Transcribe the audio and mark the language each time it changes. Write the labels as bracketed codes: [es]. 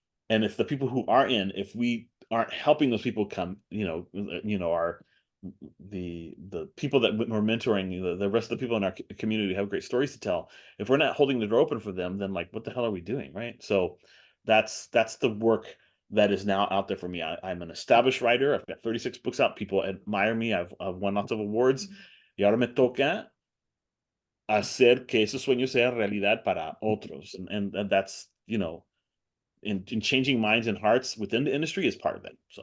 [en] And if the people who are in, if we aren't helping those people come, our the people that we're mentoring, the rest of the people in our community have great stories to tell. If we're not holding the door open for them, then like, what the hell are we doing, right? So that's the work that is now out there for me. I'm an established writer. I've got 36 books out. People admire me. I've won lots of awards. [es] Y ahora me toca hacer que esos sueños sean realidad para otros. [en] And that's, and changing minds and hearts within the industry is part of it. So